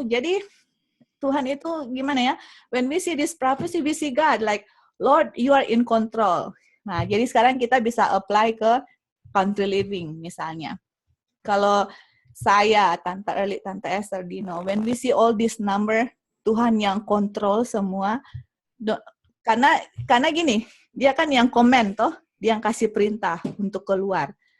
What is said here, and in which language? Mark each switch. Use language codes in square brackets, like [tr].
[id] Jadi Tuhan itu gimana ya? [en] When we see this prophecy, we see God like, Lord, you are in control. [id] Nah, jadi sekarang kita bisa apply ke country living misalnya. Kalau saya, Tante Erli, Tante Esther, Dino, [en] when we see all this number, [id] Tuhan yang kontrol semua. Karena gini, dia kan yang komen toh, dia yang kasih perintah untuk keluar.